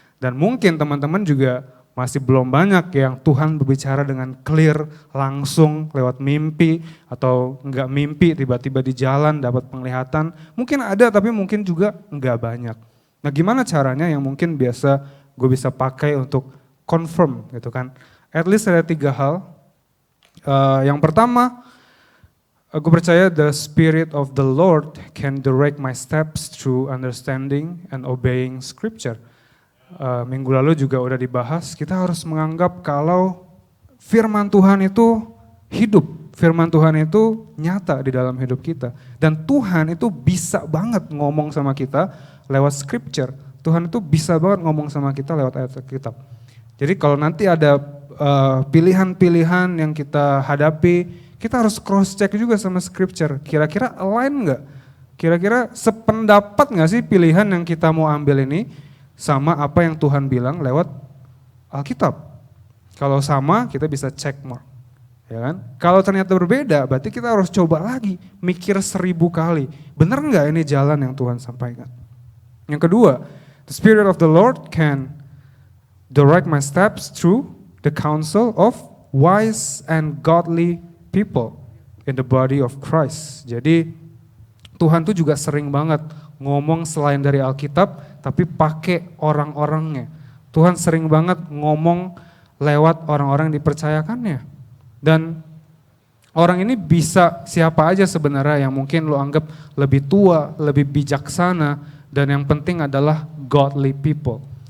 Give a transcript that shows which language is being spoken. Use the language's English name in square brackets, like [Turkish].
[Indonesian] Dan mungkin teman-teman juga masih belum banyak yang Tuhan berbicara dengan clear, langsung lewat mimpi atau enggak mimpi tiba-tiba di jalan dapat penglihatan. Mungkin ada tapi mungkin juga enggak banyak. Nah gimana caranya yang mungkin biasa gue bisa pakai untuk confirm gitu kan. [English] At least [Indonesian] ada 3 hal. Yang pertama, gue percaya [English] the Spirit of the Lord can direct my steps through understanding and obeying scripture. [Indonesian] Minggu lalu juga udah dibahas, kita harus menganggap kalau firman Tuhan itu hidup, firman Tuhan itu nyata di dalam hidup kita. Dan Tuhan itu bisa banget ngomong sama kita lewat scripture. Tuhan itu bisa banget ngomong sama kita lewat ayat Alkitab. Jadi kalau nanti ada pilihan-pilihan yang kita hadapi, kita harus cross check juga sama scripture. Kira-kira align nggak? Kira-kira sependapat nggak sih pilihan yang kita mau ambil ini sama apa yang Tuhan bilang lewat Alkitab. Kalau sama kita bisa check mark, ya kan? Kalau ternyata berbeda berarti kita harus coba lagi, mikir 1000 kali. Benar nggak ini jalan yang Tuhan sampaikan? Yang kedua, [English] the Spirit of the Lord can direct my steps through the counsel of wise and godly people in the body of Christ. [Indonesian] Jadi Tuhan tuh juga sering banget ngomong selain dari Alkitab, tapi pakai orang-orangnya. Tuhan sering banget ngomong lewat orang-orang yang dipercayakannya. Dan orang ini bisa siapa aja sebenarnya yang mungkin lo anggap lebih tua, lebih bijaksana, dan yang penting adalah godly people.